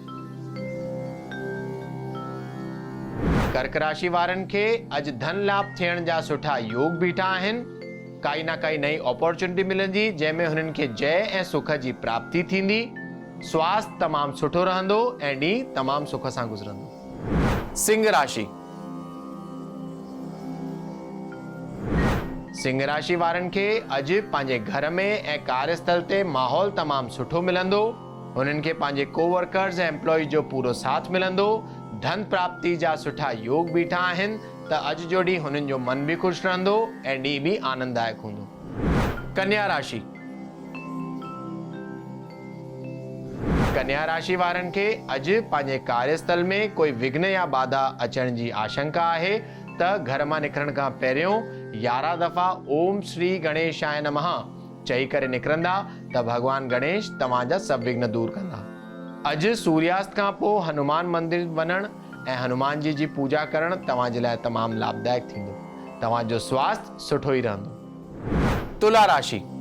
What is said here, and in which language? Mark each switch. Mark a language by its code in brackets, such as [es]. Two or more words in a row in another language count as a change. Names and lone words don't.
[sd] कर्क राशि वारनि खे अॼु धन लाभ थियण जा सुठा योग बीठा आहिनि। काई न काई नई अपॉर्चुनिटी मिलंदी जंहिंमें हुननि खे जय ऐं सुख जी प्राप्ति थींदी। स्वास्थ्य तमामु सुठो रहंदो ऐं ॾींहुं तमामु सुख सां गुज़रंदो। सिंह राशि। सिंह राशि वारनि खे अॼु पंहिंजे घर में ऐं कार्यस्थल ते माहौल तमामु सुठो मिलंदो। उन्हनि खे पंहिंजे कोवर्कर्स ऐं एम्प्लॉइज जो पूरो साथ मिलंदो। धन प्राप्ति जा सुठा योग बीठा आहिनि। त अॼु जो ॾींहुं हुननि जो मन भी ख़ुशि रहंदो ऐं ॾींहुं भी आनंददायक हूंदो। कन्या राशि। कन्या राशि वारनि खे अॼु पंहिंजे कार्यस्थल में कोई विघ्न या बाधा अचण जी आशंका आहे। त घर मां निकिरण खां पहिरियों 11 दफ़ा [sa] ओम श्री गणेशाय नमः [sd] चई करे निकिरंदा त भगवान गणेश तव्हांजा सभु विघ्न दूर कंदा। अॼु सूर्यास्त खां पोइ हनुमान मंदिर वञण ऐं हनुमान जी पूजा करण तव्हां जे लाइ तमामु लाभदायक थींदो। तव्हांजो स्वास्थ्य सुठो ई रहंदो। तुला राशि।